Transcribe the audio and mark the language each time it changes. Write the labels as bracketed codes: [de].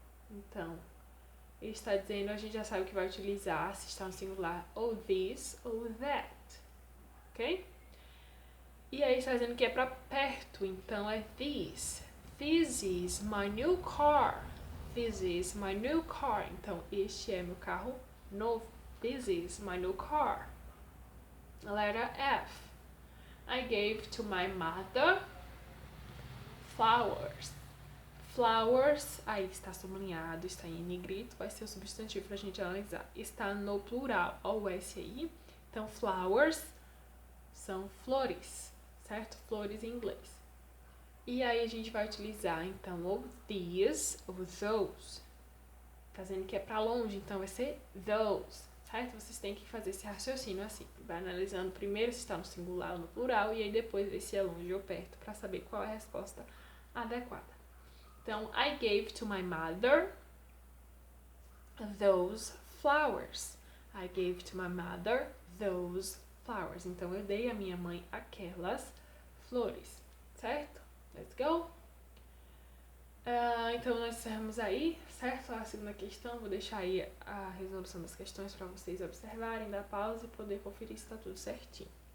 [pt] Então, ele está dizendo, a gente já sabe que vai utilizar, se está no singular, ou this ou that. Ok? E aí está dizendo que é para perto, então é this. [en] This is my new car. This is my new car. [pt] Então, este é meu carro novo. [en] This is my new car. Letter F. I gave to my mother flowers. [pt] Flowers, aí está sublinhado, está em negrito, vai ser o substantivo para a gente analisar. Está no plural, ó, o S aí. Então, flowers são flores, certo? Flores em inglês. E aí a gente vai utilizar, então, ou these ou those. Tá dizendo que é para longe, então vai ser those, certo? Vocês têm que fazer esse raciocínio assim. Vai analisando primeiro se está no singular ou no plural, e aí depois ver se é longe ou perto, para saber qual é a resposta adequada. [en] Então, I gave to my mother those flowers. I gave to my mother those flowers. [pt] Então, eu dei à minha mãe aquelas flores, certo? [en] Let's go! [pt] Então, nós encerramos aí, certo? A segunda questão, vou deixar aí a resolução das questões para vocês observarem, dar pausa e poder conferir se está tudo certinho.